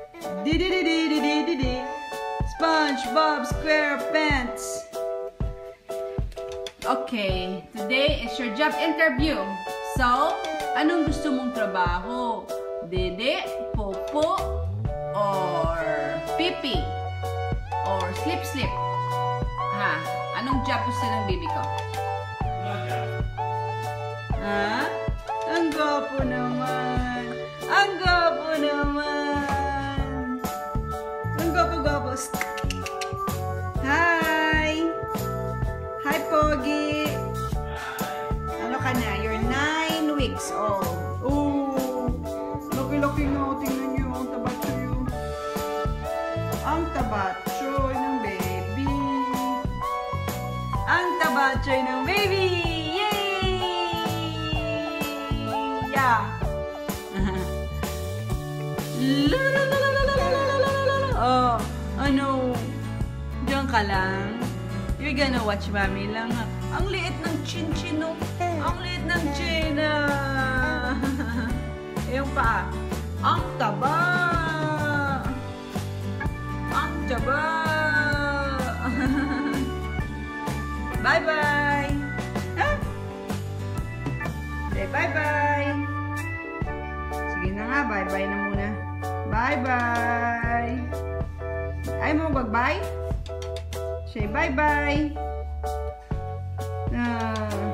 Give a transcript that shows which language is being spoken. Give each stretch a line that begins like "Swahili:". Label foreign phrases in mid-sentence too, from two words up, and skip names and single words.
English: Di-di-di-di-di-di-di. SpongeBob SquarePants. Okay, today is your job interview. So,
Filipino: anong gusto mong trabaho? Dede, popo, or pipi, or slip-slip? Ha? Anong job gusto ng baby ko?
English: No job.
Filipino: Ha? Ang gwapo naman! Ang gwapo naman! Ang gwapo-gwapo! Hi! Hi, Pogi! Ano ka na?
English: You're 9 weeks old. Oh!
Filipino: Laki-laki nga. Tingnan niyo. Ang tabacho yun. Ang tabacho ng baby. Ang tabacho ng baby! Yeah! Oh, ano? Diyan ka lang?
English: You're gonna watch mommy lang.
Filipino: Ang liit ng chin-chin, no? Ang liit ng chin. Yung paa. Ang taba! Ang taba!
English: Bye-bye! Ah? Say bye-bye!
Filipino: Sige na nga, bye-bye na muna.
English: Bye-bye!
Filipino: Ay mo mag-bye?
English: Say bye-bye!